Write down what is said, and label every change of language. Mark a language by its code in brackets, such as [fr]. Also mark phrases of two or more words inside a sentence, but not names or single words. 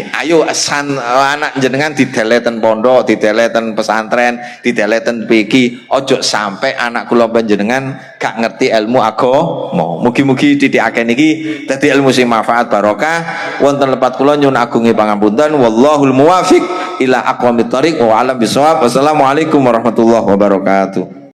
[jv] Ayo anak jenengan dideleten pondok, dideleten pesantren, dideleten PG, ojo sampai anak kula panjenengan gak ngerti ilmu agama. Mugi-mugi titihake niki dadi ilmu sing manfaat barokah. Wonten lepat kula nyuwun agunge pangapunten, [ar] والله الموفق إلى أقوم الطريق وأعلم بالصواب. والسلام عليكم ورحمة الله وبركاته.